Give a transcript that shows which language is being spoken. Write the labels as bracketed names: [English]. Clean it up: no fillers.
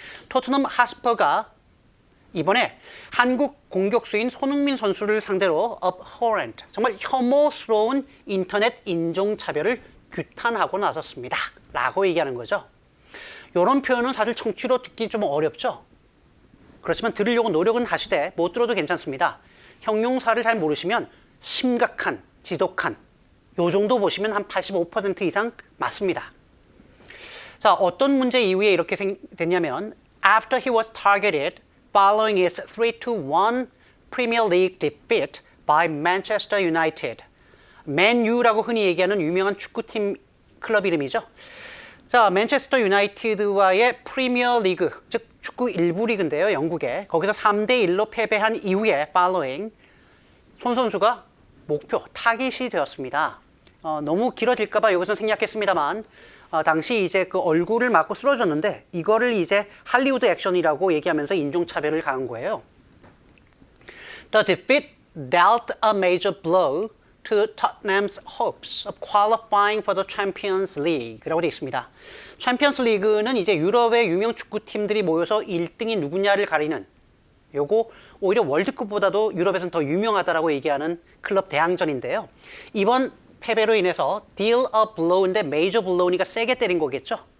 [Korean] 토트넘 하스퍼가 이번에 한국 공격수인 손흥민 선수를 상대로 abhorrent, 정말 혐오스러운 인터넷 인종차별을 규탄하고 나섰습니다 라고 얘기하는 거죠. 이런 표현은 사실 청취로 듣기 좀 어렵죠. 그렇지만 들으려고 노력은 하시되 못 들어도 괜찮습니다. 형용사를 잘 모르시면 심각한, 지독한 요 정도 보시면 한 85% 이상 맞습니다. 자, 어떤 문제 이후에 이렇게 됐냐면 [English] After he was targeted following his 3-1 Premier League defeat by Manchester United. [Korean] Man U라고 흔히 얘기하는 유명한 축구팀 클럽 이름이죠. 자, 맨체스터 유나이티드와의 프리미어 리그, 즉 축구 1부 리그인데요, 영국에. 거기서 3-1로 패배한 이후에 following 손 선수가 목표, 타깃이 되었습니다. 너무 길어질까 봐 여기서 생략했습니다만 당시 이제 그 얼굴을 맞고 쓰러졌는데 이거를 이제 할리우드 액션이라고 얘기하면서 인종차별을 가한 거예요. [English] The defeat dealt a major blow to Tottenham's hopes of qualifying for the Champions League [Korean] 라고 되어 있습니다. 챔피언스 리그는 이제 유럽의 유명 축구팀들이 모여서 1등이 누구냐를 가리는 요거 오히려 월드컵보다도 유럽에서는 더 유명하다라고 얘기하는 클럽 대항전인데요. 이번 패배로 인해서 [English] deal a blow [Korean] 인데 major blow니까 세게 때린 거겠죠.